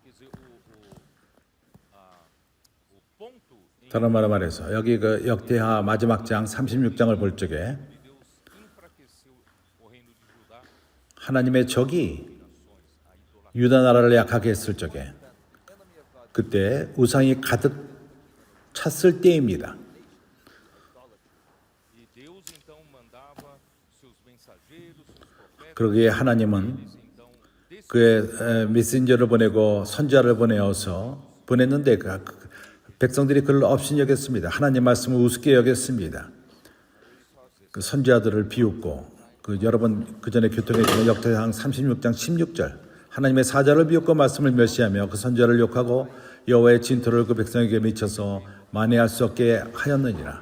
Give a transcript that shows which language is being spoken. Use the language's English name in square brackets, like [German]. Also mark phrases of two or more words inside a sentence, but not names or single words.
[Portuguese] Quer dizer, o ponto em [Korean] 다른 말로 말해서 여기 그 역대하 마지막 장 36장을 볼 적에 [Portuguese] que Deus enfraqueceu o reino de Judá, [Korean] 하나님의 적이 유다 나라를 약하게 했을 적에 그때 우상이 가득 찼을 때입니다. [Portuguese] e Deus então mandava seus mensageiros, seus profetas, [Korean] 그러기에 하나님은 [Portuguese] então [Korean] 그의 메신저를 보내고 선지자를 보냈는데 그 백성들이 그를 업신여겼습니다. 하나님 말씀을 우습게 여겼습니다. 그 선지자들을 비웃고 그 여러분 그 전에 교통했지만 역대상 36장 16절 하나님의 사자를 비웃고 말씀을 멸시하며 그 선지자를 욕하고 여호와의 진토를 그 백성에게 미쳐서 만회할 수 없게 하였느니라.